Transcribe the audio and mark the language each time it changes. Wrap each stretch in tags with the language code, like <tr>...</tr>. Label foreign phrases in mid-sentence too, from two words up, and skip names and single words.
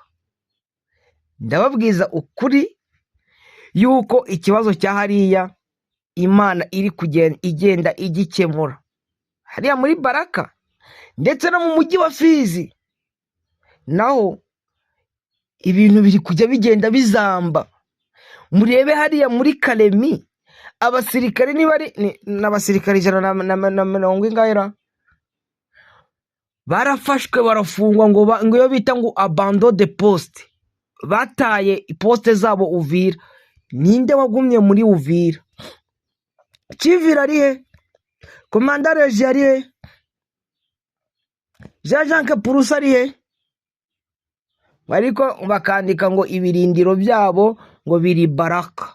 <rw>Ndababwiza ukuri yuko ikibazo cya hariya Imana iri igenda igikemura hariya muri Baraka ndetse no mu mujyi wa Fizi naho ibintu biri kujya bigenda bizamba. Murebe hariya muri Kalemi abasirikare niba ari n'abasirikare 150 barafashwe barafungwa ngo iyo bita ngo</rw> <fr>abandon de poste,</fr> <rw>bataye poste zabo Uvira. Ninde wagumye muri Uvira? Kivira ari he? Komandare ari he? Jean Purusa ari he? Ariko bakandika ngo ibirindiro byabo ngo biri Baraka.</rw>